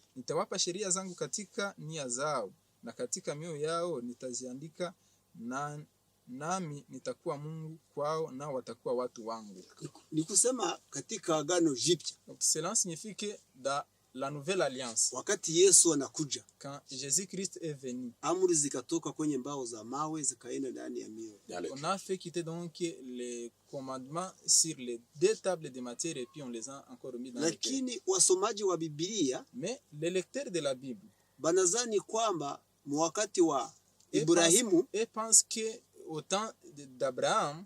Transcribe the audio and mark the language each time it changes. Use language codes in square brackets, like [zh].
[sw] Nitawapa sheria zangu katika nia zao na katika mioyo yao nitaziandika nami nitakuwa Mungu kwao, nao watakuwa watu wangu. Ni kusema katika Agano Jipya, [fr] Donc cela signifie que dans la nouvelle alliance, [sw] wakati Yesu anakuja, [fr] quand Jésus-Christ est venu, [sw] amri zikatoka kwenye mbao za mawe zikaenda ndani ya mioyo. [fr] on a fait quitter donc les commandements sur les 2 tables de matière et puis on les a encore mis dans le cœur. [sw] Lakini wasomaji wa Biblia [fr] Mais les lecteurs de la Bible [sw] banazani kwamba wakati wa Ibrahimu, [fr] et pense que au temps d'Abraham,